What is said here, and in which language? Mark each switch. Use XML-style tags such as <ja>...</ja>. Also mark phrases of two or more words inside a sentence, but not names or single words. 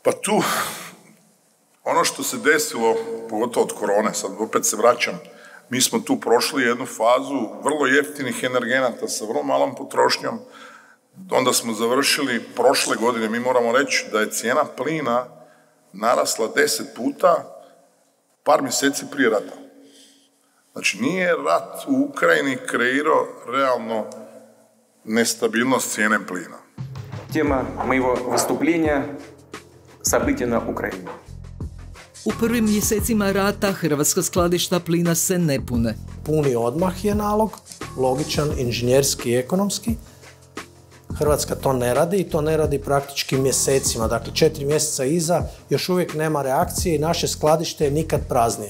<hr>Pa tu, ono što se desilo, pogotovo od korone, sad opet se vraćam, mi smo tu prošli jednu fazu vrlo jeftinih energenata sa vrlo malom potrošnjom, onda smo završili prošle godine, mi moramo reći da je cijena plina narasla 10 puta par mjeseci prije rata. Znači, nije rat u Ukrajini kreirao realno nestabilnost cijene plina.</hr> <ru>Тема моего выступления – события на Украине.</ru> <hr>U prvim mjesecima rata hrvatska skladišta plina se ne pune. Puni odmah je nalog, logičan, inženjerski i ekonomski. Hrvatska to ne radi i to ne radi praktički mjesecima. Dakle, 4 mjeseca iza još uvijek nema reakcije i naše skladište je nikad praznije.</hr>